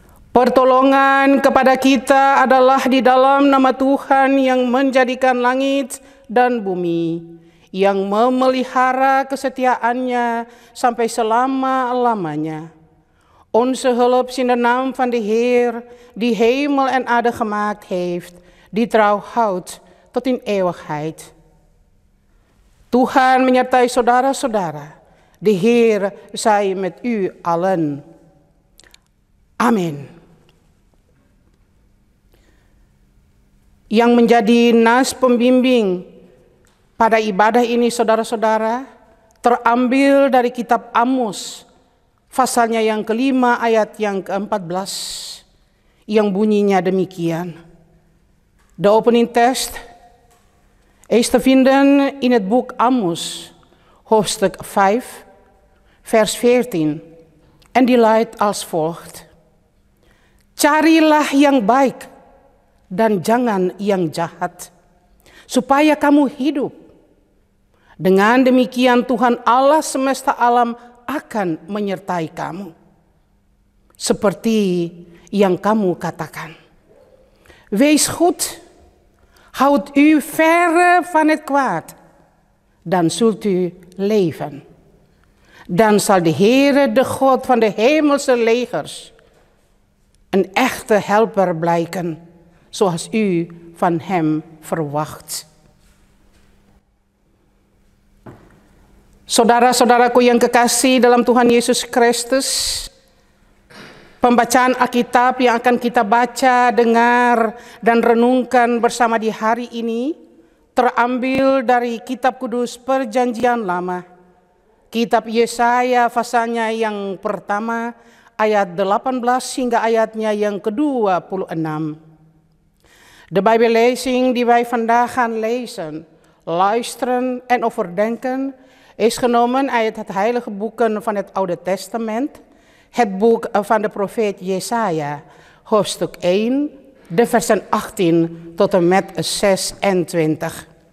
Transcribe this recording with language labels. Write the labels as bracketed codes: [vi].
[id] Pertolongan kepada kita adalah di dalam nama Tuhan yang menjadikan langit dan bumi, yang memelihara kesetiaannya sampai selama-lamanya. [nl] Onze hulp is in de naam van de Heer, die hemel en aarde gemaakt heeft, die trouw houdt tot in eeuwigheid. [id] Tuhan menyertai saudara-saudara, [nl] de Heer zij met u allen. [id] Amin. Yang menjadi nas pembimbing pada ibadah ini saudara-saudara terambil dari kitab Amos pasalnya yang kelima ayat yang ke-14 yang bunyinya demikian. [nl] De opening tekst is te vinden in het boek Amos hoofdstuk 5 vers 14 en die luidt als volgt. [id] Carilah yang baik dan jangan yang jahat, supaya kamu hidup. Dengan demikian Tuhan Allah semesta alam akan menyertai kamu. Seperti yang kamu katakan. [nl] Wees goed, houd u verre van het kwaad, dan zult u leven. Dan zal de Heere, de God van de hemelse legers, een echte helper blijken, zoals u van Hem verwacht. [id] Saudara-saudaraku yang kekasih dalam Tuhan Yesus Kristus, pembacaan Alkitab yang akan kita baca, dengar, dan renungkan bersama di hari ini terambil dari Kitab Kudus Perjanjian Lama, Kitab Yesaya pasalnya yang pertama, ayat 18 hingga ayatnya yang ke-26. [nl] De Bijbellezing die wij vandaag gaan lezen, luisteren en overdenken is genomen uit het heilige boeken van het Oude Testament, het boek van de profeet Jesaja, hoofdstuk 1, de versen 18 tot en met 26.